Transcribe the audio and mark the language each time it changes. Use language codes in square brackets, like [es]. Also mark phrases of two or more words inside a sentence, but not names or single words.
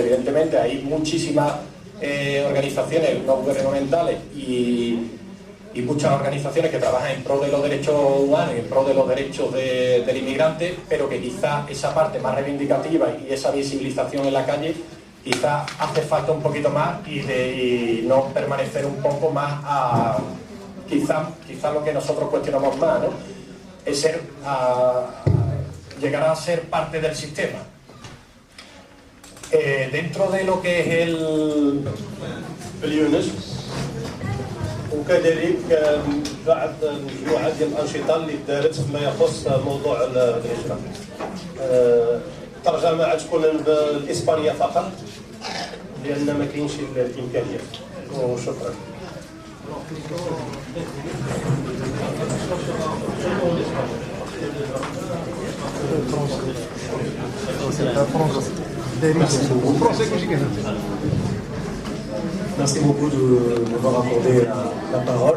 [es] Evidentemente hay muchísimas organizaciones no gubernamentales y muchas organizaciones que trabajan en pro de los derechos humanos, en pro de los derechos del inmigrante, pero que quizá esa parte más reivindicativa y esa visibilización en la calle quizá hace falta un poquito más y no permanecer un poco más a quizá lo que nosotros cuestionamos más, ¿no? Es llegar a ser parte del sistema. Dentro de lo que es [ar] اليونس وكذلك بعض مجموعه ديال الانشطه اللي دارت فيما يخص موضوع الهجره. الترجمه غتكون بالاسبانيه فقط لان ما كاينش الامكانيات. وشكرا. [fr] Merci beaucoup de m'avoir accordé la parole.